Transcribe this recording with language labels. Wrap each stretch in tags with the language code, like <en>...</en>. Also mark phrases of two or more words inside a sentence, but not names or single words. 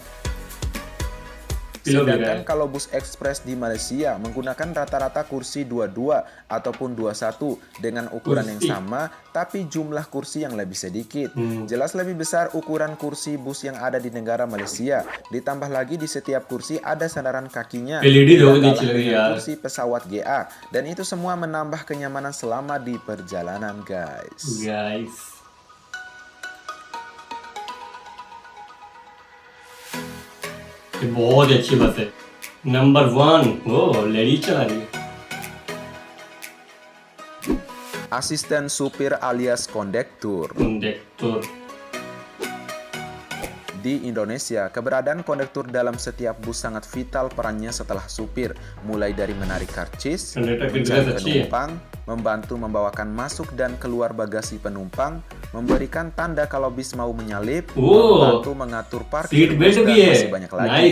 <id>Sedangkan kalau bus ekspres di Malaysia menggunakan rata-rata kursi 22 ataupun 21 dengan ukuran yang sama, tapi jumlah kursi yang lebih sedikit. Jelas lebih besar ukuran kursi bus yang ada di negara Malaysia. Ditambah lagi di setiap kursi ada sandaran kakinya, kursi pesawat GA. Dan itu semua menambah kenyamanan selama di perjalanan, guys.</id> <hi>ये बहुत अच्छी बस है. नंबर 1, लेडीज चला रही है.</hi> <id>Asisten supir alias kondektur. Di Indonesia, keberadaan kondektur dalam setiap bus sangat vital perannya setelah supir, mulai dari menarik karcis, mencari penumpang, membantu membawakan masuk dan keluar bagasi penumpang, memberikan tanda kalau bis mau menyalip, membantu mengatur parkir bus, dan masih banyak lagi.</id>